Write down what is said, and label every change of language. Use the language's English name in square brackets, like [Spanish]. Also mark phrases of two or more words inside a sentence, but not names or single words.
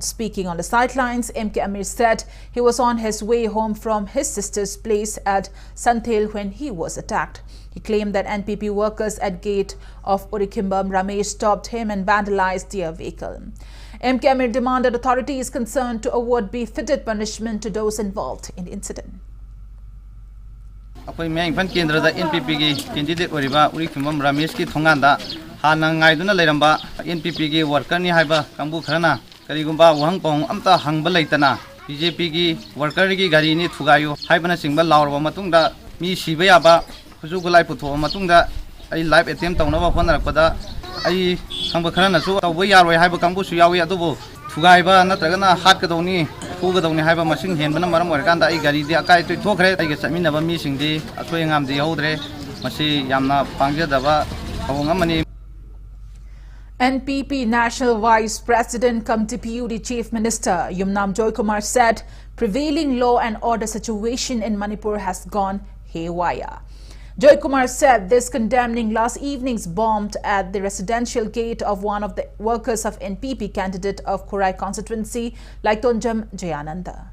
[English] Speaking on the sidelines, MK Amir said he was on his way home from his sister's place at Santhel when he was attacked. He claimed that NPP workers at gate of Urikibam Ramesh stopped him and vandalized their vehicle. MK Amir demanded authorities concerned to award befitted punishment to those involved in the incident. [Manipuri] Apoy Mayang Imphal Kendra NPP ki candidate oriba Urikibam Ramesh ki thonganda hana ngaiduna leiramba NPP ki worker ni haiba kambu kharana karigumba wahang pong amta hangba leitana BJP ki worker ki gari ni thugayu haibana singba laurba matungda mi siba yaba huju gulai putho matungda ai [English] live attempt [Manipuri] tawnaba honarakpada ai khangba kharana su tawba yaroi haiba kambu su yawi adubu thugaiba natragana hatkadawni fugadawni haiba masing henbana maram oirkanda ai gari di akai toi thokre ai ga chaminaba mi singdi athoi ngamdi yaudre masi yamna pangjadaba awongamani. [English] NPP National Vice President cum Deputy Chief Minister Yumnam Joykumar said prevailing law and order situation in Manipur has gone haywire. Joy Kumar said this condemning last evening's bomb at the residential gate of one of the workers of NPP candidate of Kurai constituency, THANGJAM Jayananda.